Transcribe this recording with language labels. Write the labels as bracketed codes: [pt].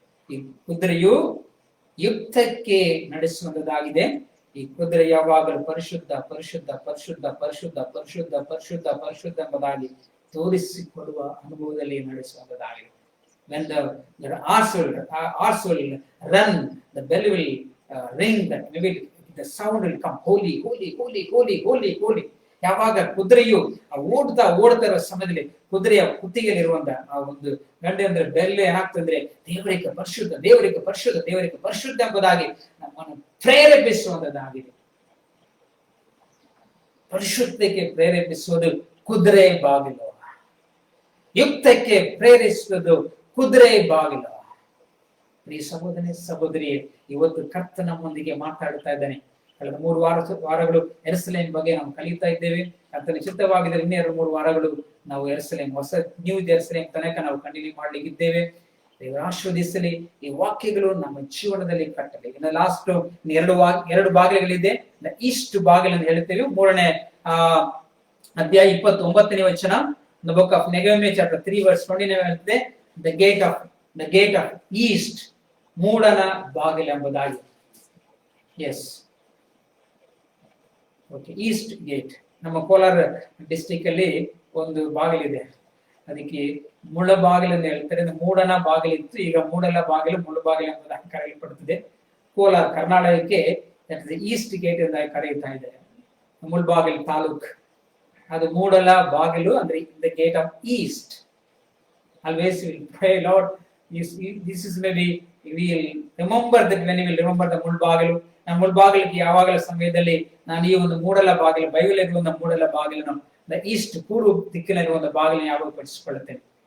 [kn] ಈ ಕುದುರೆಯು ಯುದ್ಧಕ್ಕೆ ನಡೆಸುವಂತದ್ದಾಗಿದೆ. ಈ ಕುದುರೆ ಯಾವಾಗಲೂ ಪರಿಶುದ್ಧ ಪರಿಶುದ್ಧ ಪರಿಶುದ್ಧ ಪರಿಶುದ್ಧ ಪರಿಶುದ್ಧ ಪರಿಶುದ್ಧ ಪರಿಶುದ್ಧ ಎಂಬುದಾಗಿ ತೋರಿಸಿಕೊಡುವ ಅನುಭವದಲ್ಲಿ ನಡೆಸುವಂತದ್ದಾಗಿದೆ. [en] When the horse will run, the bell will ring, that maybe the sound will come, holy holy holy holy holy holy. [kn] ಯಾವಾಗ ಕುದುರೆಯು ಓಡ್ತಾ ಇರೋ ಸಮಯದಲ್ಲಿ ಕುದುರೆಯ ಕುತ್ತಿಗೆಯಲ್ಲಿರುವಂತ ಆ ಒಂದು ಗಂಟೆ ಅಂದ್ರೆ ಬೆಲ್ ಏನಾಗ್ತಂದ್ರೆ ದೇವರಿಗೆ ಪರಿಶುದ್ಧ, ದೇವರಿಗೆ ಪರಿಶುದ್ಧ, ದೇವರಿಗೆ ಪರಿಶುದ್ಧ ಎಂಬುದಾಗಿ ನಮ್ಮನ್ನು ಪ್ರೇರೇಪಿಸುವಂತದ್ದಾಗಿದೆ. ಪರಿಶುದ್ಧಕ್ಕೆ ಪ್ರೇರೇಪಿಸುವುದು ಕುದುರೆ ಬಾಗಿಲು, ಯುಕ್ತಕ್ಕೆ ಪ್ರೇರಿಸುವುದು ಕುದುರೆ ಬಾಗಿಲು. ಈ ಸಹೋದರಿಯೇ, ಇವತ್ತು ಕರ್ತ ನಮ್ಮೊಂದಿಗೆ ಮಾತಾಡ್ತಾ ಇದ್ದಾನೆ. ಕಳೆದ 3 ವಾರಗಳು ಯೆರೂಸಲೇಮ್ ಬಗ್ಗೆ ನಾವು ಕಲಿತಾ ಇದ್ದೇವೆ. ಕರ್ತನ ಚಿತ್ತವಾಗಿದ್ದರೆ ಇನ್ನೂ 2-3 ವಾರಗಳು ನಾವು ಯೆರೂಸಲೇಮ್, ಹೊಸ ನ್ಯೂ ಯೆರೂಸಲೇಮ್ ತನಕ ನಾವು ಕಂಟಿನ್ಯೂ ಮಾಡ್ಲಿಕ್ಕಿದ್ದೇವೆ. ದೇವರು ಆಶೀರ್ವದಿಸಲಿ. ಈ ವಾಕ್ಯಗಳು ನಮ್ಮ ಜೀವನದಲ್ಲಿ ಕಟ್ಟಲಿ. ಇನ್ನು ಲಾಸ್ಟ್ ಎರಡು ಬಾಗಿಲುಗಳಿದೆ. ಈಸ್ಟ್ ಬಾಗಿಲು ಅಂತ ಹೇಳ್ತೇವೆ. 3ನೇ ಅಧ್ಯಾಯ 29ನೇ ವಚನ, [en] the book of Nehemiah chapter 3 verse 29 [kn] ಹೇಳ್ತದೆ, [en] the gate of east, [kn] ಮೂಡನ ಬಾಗಿಲು ಎಂಬುದಾಗಿ. [en] Yes, okay, east gate. [kn] ನಮ್ಮ ಕೋಲಾರ ಡಿಸ್ಟಿಕ್ ಅಲ್ಲಿ ಒಂದು ಬಾಗಿಲಿದೆ, ಅದಕ್ಕೆ ಮುಳ ಬಾಗಿಲು ಅಂತ ಹೇಳ್ತಾರೆ. ಮೂಡನ ಬಾಗಿಲಿತ್ತು, ಈಗ ಮೂಡಲ ಬಾಗಿಲು ಮುಳು ಬಾಗಿಲು ಎಂಬುದಾಗಿ ಕರೆಯಲ್ಪಡುತ್ತದೆ. ಕೋಲಾರ ಕರ್ನಾಟಕಕ್ಕೆ ಈಸ್ಟ್ ಗೇಟ್ ಎಂಬುದಾಗಿ ಕರೆಯುತ್ತಾ ಇದ್ದಾರೆ. ಮುಳ್ಬಾಗಿಲು ತಾಲೂಕ್, ಅದು ಮೂಡಲ ಬಾಗಿಲು ಅಂದ್ರೆ [en] The gate of east. Always we will pray, Lord, this is maybe we will remember that when we will remember the Mulbagal. [kn] ನಮ್ಮ ಮುಳ್ಬಾಗಿಲಿಗೆ ಯಾವಾಗಲ ಸಮಯದಲ್ಲಿ ನಾನು ಈ ಒಂದು ಮೂಡಲ ಬಾಗಿಲು, ಬೈಬಲ್ ಇರುವಂತ ಮೂಡಲ ಬಾಗಿಲನ್ನು, ದ ಈಸ್ಟ್ ಪೂರ್ವ ದಿಕ್ಕಿನಲ್ಲಿರುವಂತ ಬಾಗಿಲನ್ನು ಯಾವಾಗ ಪಡಿಸಿಕೊಳ್ಳುತ್ತೇನೆ.